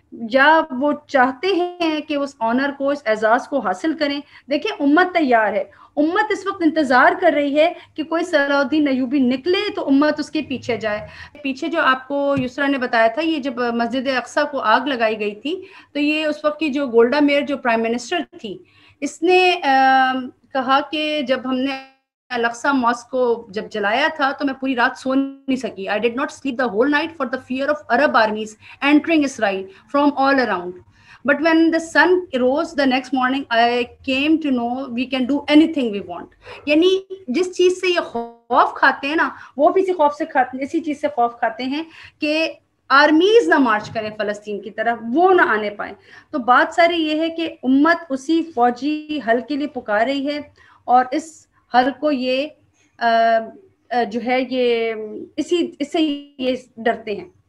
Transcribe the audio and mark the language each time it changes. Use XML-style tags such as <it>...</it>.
<ur>یا وہ چاہتے ہیں کہ اس آنر کو، اس اعزاز کو حاصل کریں۔ دیکھیں امت تیار ہے، امت اس وقت انتظار کر رہی ہے کہ کوئی صلاح الدین ایوبی نکلے تو امت اس کے پیچھے جائے۔ پیچھے جو آپ کو یسرا نے بتایا تھا، یہ جب مسجد اقصی کو آگ لگائی گئی تھی تو یہ اس وقت کی جو گولڈا میئر جو پرائم منسٹر تھی، اس نے کہا کہ جب ہم نے الاقصی ماسک کو جب جلایا تھا تو میں پوری رات سو نہیں سکی.</ur> <en>I did not sleep the whole night for the fear of Arab armies entering Israel from all around. But when the sun rose the next morning, I came to know we can do anything we want.</en> <ur>یعنی جس چیز سے یہ خوف کھاتے ہیں نا، وہ بھی اسی چیز سے خوف کھاتے ہیں کہ آرمیز نہ مارچ کریں فلسطین کی طرف، وہ نہ آنے پائیں. تو بات ساری یہ ہے کہ امت اسی فوجی حل کے لیے پکار رہی ہے، اور اس حل کو یہ جو ہے یہ اس سے یہ ڈرتے ہیں.</ur>